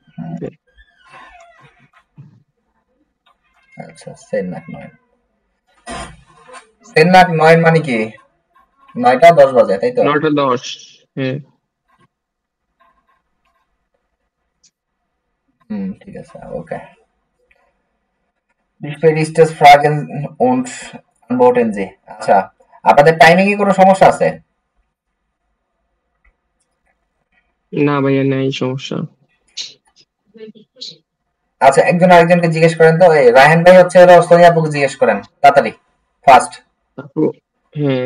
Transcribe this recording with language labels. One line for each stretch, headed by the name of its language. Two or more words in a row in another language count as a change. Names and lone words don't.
German: আচ্ছা, zehn nach 9। zehn nach
Bangla: 9 মানে কি? 9টা 10 বাজে, তাই তো? 9টা 10। হ্যাঁ, ঠিক আছে, ওকে।
German: Wie spät ist es? Fragen und antworten Sie।
Bangla: আচ্ছা, আপনাদের টাইমিং এ কোনো সমস্যা আছে? না ভাইয়া নাই সমস্যা। আচ্ছা একজন আরেকজনকে জিজ্ঞেস করেন তো, এই রায়হান ভাই হচ্ছে সোনিয়া আপুকে জিজ্ঞেস করেন তাড়াতাড়ি ফার্স্ট। হ্যাঁ